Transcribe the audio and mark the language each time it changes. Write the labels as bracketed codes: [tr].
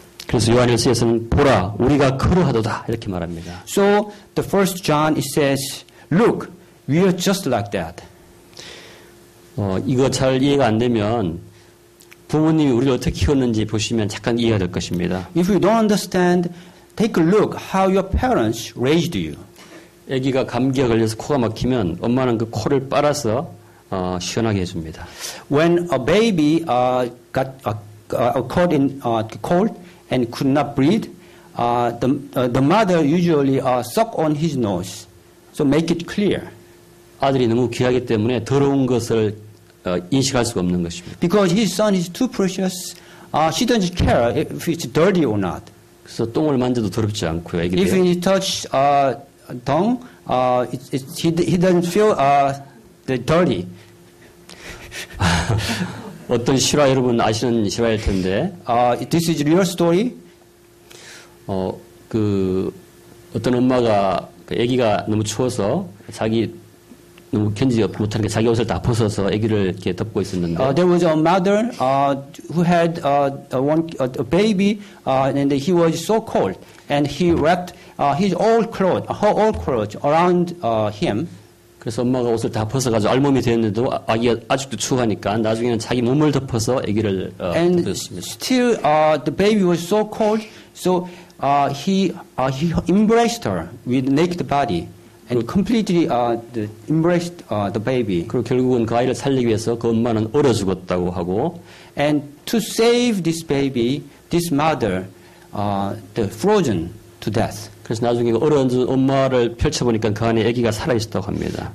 [ko] 그래서 요한일서에서는 보라, 우리가 그러하도다 이렇게 말합니다. [en] So the first John it says, look, we are just like that. [ko] 이거 잘 이해가 안 되면 부모님이 우리를 어떻게 키웠는지 보시면 잠깐 이해가 될 것입니다. [en] If you don't understand, take a look how your parents raised you. [ko] 아기가 감기가 걸려서 코가 막히면 엄마는 그 코를 빨아서 시원하게 해줍니다. [en] When a baby got caught in cold and could not breathe, the mother usually suck on his nose, so make it clear. [ko] 아들이 너무 귀하기 때문에 더러운 것을 인식할 수가 없는 것입니다. [en] Because his son is too precious, she doesn't care if it's dirty or not. [ko] 그래서 똥을 만져도 더럽지 않고요. [en] If [ko] 애기들. [en] he touch dung, he doesn't feel the dirty. [ko] 어떤 실화 여러분 아시는 실화일 텐데, [en] This is real story. [ko] 어떤 엄마가 그 아기가 너무 추워서 자기 너무 견디지 못하는 게 자기 옷을 다 벗어서 아기를 이렇게 덮고 있었는데, [en] There was a mother who had a baby, and he was so cold, and he wrapped her old clothes around him. [ko] 그래서 엄마가 옷을 다 벗어가지고 알몸이 되었는데도 아기가 아직도 추하니까 나중에는 자기 몸을 덮어서 아기를 [en] And [ko] 덮었습니다. [en] still, the baby was so cold, so he embraced her with naked body and completely embraced the baby. [ko] 그리고 결국은 그 아이를 살리기 위해서 그 엄마는 얼어 죽었다고 하고, [en] And to save this baby, this mother, frozen to death. [ko] 그래서 나중에 얼어진 엄마를 펼쳐보니까 그 안에 아기가 살아 있었다고 합니다.